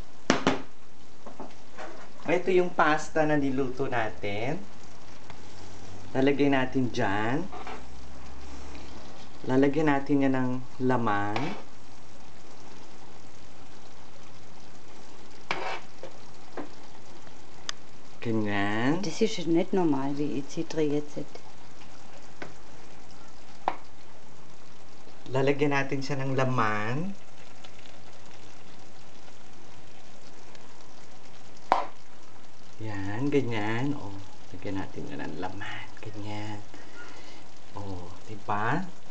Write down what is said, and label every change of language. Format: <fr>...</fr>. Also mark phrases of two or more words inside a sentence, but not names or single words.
<tl>Ito yung pasta na niluto natin. Lalagay natin dyan. Lalagyan natin yan ng laman. Ganyan.</tl> <de>Das ist nicht normal, wie ich sie drehe jetzt.</de> <tl>Lalagyan natin siya ng laman. Yan, ganyan. O, lagyan natin yun ng laman. Ganyan. O, diba?</tl>